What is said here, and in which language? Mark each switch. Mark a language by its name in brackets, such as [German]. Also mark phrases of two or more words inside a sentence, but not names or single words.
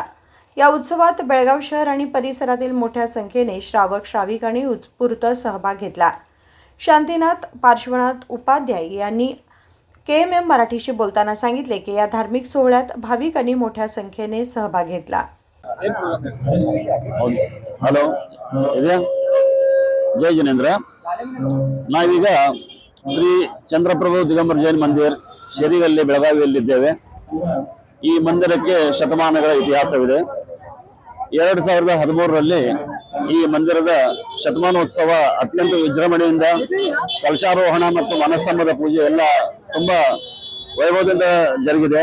[Marathi] या उत्सवात बेळगाव शहर आणि परिसरातील मोठ्या संख्येने श्रावक श्राविकांनी उत्स्फूर्त सहभाग घेतला। शांतीनाथ पार्श्वनाथ उपाध्याय यांनी KMM मराठीशी बोलताना सांगितले की या धार्मिक सोहळ्यात भाविकांनी मोठ्या संख्येने सहभाग घेतला। [Kannada] ಹಲೋ ಇದೆ ಜೈ ಜಿನೇಂದ್ರ ನಾವೀಗ ಶ್ರೀ ಚಂದ್ರಪ್ರಭು ದಿಗಂಬರ ಜೈನ್ ಮಂದಿರ್ ಶೇರಿಗಲ್ಲಿ ಬೆಳಗಾವಿಯಲ್ಲಿದ್ದೇವೆ। ಈ ಮಂದಿರಕ್ಕೆ ಶತಮಾನಗಳ ಇತಿಹಾಸವಿದೆ। 2013ರಲ್ಲಿ ಈ ಮಂದಿರದ ಶತಮಾನೋತ್ಸವ ಅತ್ಯಂತ ವಿಜೃಂಭಣೆಯಿಂದ ಕಲಶಾರೋಹಣ ಮತ್ತು ಮನಸ್ತಂಭದ ಪೂಜೆ ಎಲ್ಲ ತುಂಬಾ ವೈಭವದಿಂದ ಜರುಗಿದೆ।